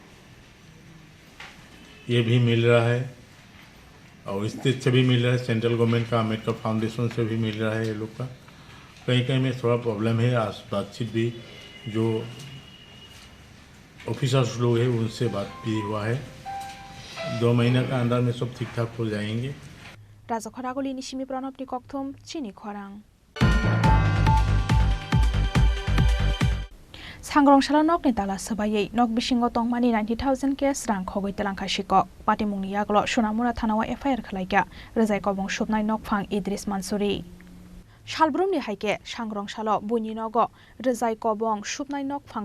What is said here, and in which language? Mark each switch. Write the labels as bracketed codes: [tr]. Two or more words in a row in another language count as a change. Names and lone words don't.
[hi] ये भी मिल रहा है और स्टेट से भी मिल रहा है [en] central government [hi] का अम्बेडकर फाउंडेशन से भी मिल रहा है ये लोग का कहीं कहीं में थोड़ा प्रॉब्लम है आज बातचीत भी जो ऑफिसर्स लोग हैं उनसे बात भी हुआ है 2 महीने का अंदर में सब ठीक ठाक हो जाएंगे [trp] Rajakhadaguli Nishmi Pranopni Kokthum Chini Khorang Sangrongshalo nok ni tala sabayei nok bisingo tongmani 90,000 kes rang khogoi telangkha shiko patimungni yaglo Sonamura thanawa FIR khlaika rezai kobong shubnai nok phang Idris Mansuri Shalbrumni haike Sangrongshalo Buninogo rezai kobong shubnai nok phang